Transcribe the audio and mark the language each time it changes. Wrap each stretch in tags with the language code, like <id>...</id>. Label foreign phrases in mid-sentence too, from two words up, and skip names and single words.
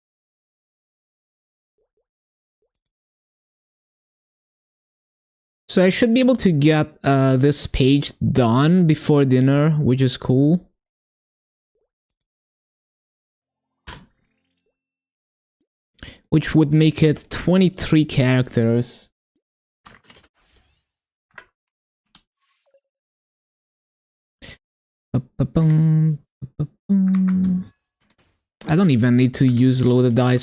<en>So I should be able to get this page done before dinner, which is cool. Which would make it 23 characters. Ba-ba-bum, ba-ba-bum. I don't even need to use loaded dice.</en>